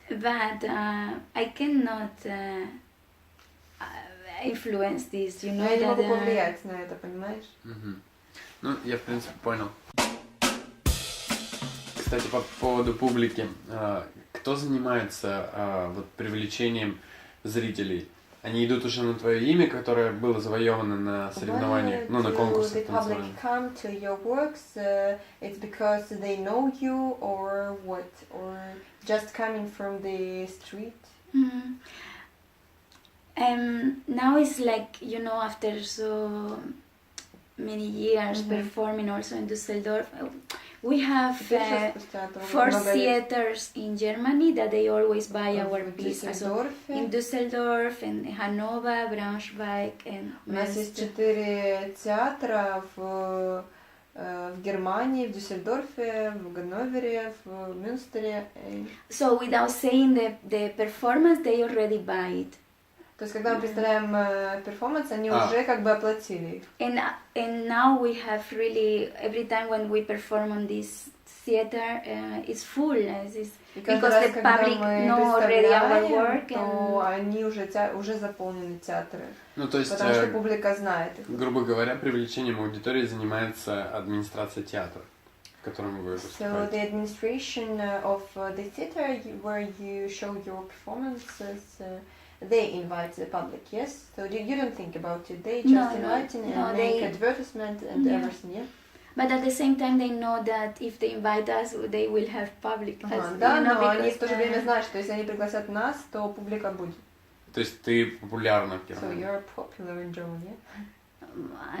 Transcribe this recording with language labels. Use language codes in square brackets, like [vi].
[en] But I cannot influence this, you know. [ru] Я не могу повлиять на это, понимаешь? Ну, я в принципе понял. Кстати, по поводу публики, кто занимается привлечением зрителей? Они идут уже на твое имя, которое было завоевано на соревнованиях, на конкурсах танцевания. [en] The public come to your works, it's because they know you or what? Or just coming from the street? Now it's like, after so many years performing also in Düsseldorf, we have 4 theaters in Germany that they always buy our pieces. So in Düsseldorf, in Hanover, Braunschweig, and [ru] У нас есть 4 театра в Германии, в Дюссельдорфе, в Ганновере, в Мюнстере. [en] So without saying the performance, they already buy it. [ru] То есть, когда мы представляем перформанс, они уже как бы оплатили. [en] And now we have really, every time when we perform on this theater, it's full. Because the public know already our work. [ru] То они уже заполнены театры. То есть, потому что публика знает их. Грубо говоря, привлечением аудитории занимается администрация театра, в котором вы выступаете. [en] So the administration of the theater where you show your performances, they invite the public, yes? So you don't think about it. They just invite and make advertisement and everything, yeah? But at the same time, they know that if they invite us, they will have public. [ru] Да, но они в то же время знают, что если они пригласят нас, то публика будет. То есть ты популярна в Германии? [en] So you're popular in Germany, yeah?